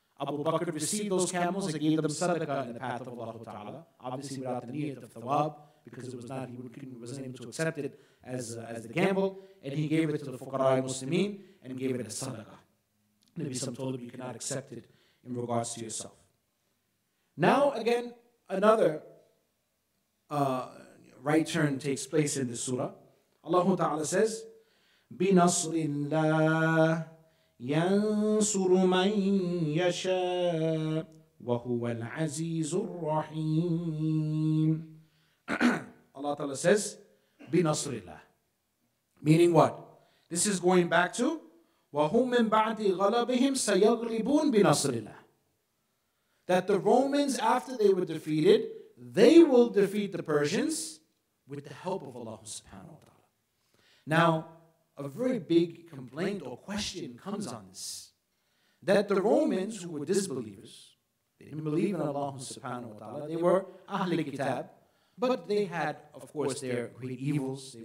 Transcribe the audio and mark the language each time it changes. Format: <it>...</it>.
<en>Abu Bakr received those camels and gave them sadaqah in the path of Allah Ta'ala, obviously without the niyat of thawab, because it was not, he wasn't able to accept it as the gamble, and he gave it to the fuqara muslimin and gave it as sadaqah. Maybe some told him you cannot accept it in regards to yourself. Now again, another right turn takes place in this surah. Allah Ta'ala says,</en> <ar>بِنَصْرِ اللَّهِ يَنْصُرُ مَنْ يَشَاءُ وَهُوَ الْعَزِيزُ الرَّحِيمُ.</ar> <en>Allah Ta'ala says,</en> <ar>بِنَصْرِ اللَّهِ.</ar> <en>Meaning what? This is going back to</en> <ar>وَهُمْ مِنْ بَعْدِ غَلَبِهِمْ سَيَغْلِبُونَ بِنَصْرِ اللَّهِ.</ar> <en>That the Romans, after they were defeated, they will defeat the Persians with the help of Allah subhanahu wa ta'ala. Now, a very big complaint or question comes on this. That the Romans, who were disbelievers, they didn't believe in Allah subhanahu wa ta'ala, they were Ahl Kitab, but they had, of course, their great evils.</en>